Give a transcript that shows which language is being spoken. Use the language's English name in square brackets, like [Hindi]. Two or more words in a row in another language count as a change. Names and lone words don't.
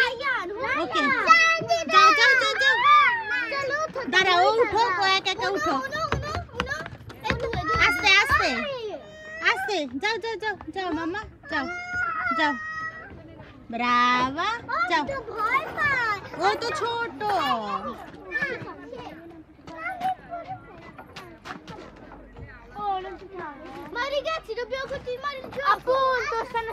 [Bangla] ওকে, যাও যাও যাও যাও। দাঁড়াও, উঠো, একা একা উঠো। আস্তে আস্তে আস্তে, যাও যাও যাও যাও মামা, যাও যাও। ব্রাভো, যাও। ও তো ছোট। [Italian] Mari gatti, dobbiamo continuare il gioco. Appunto, stanno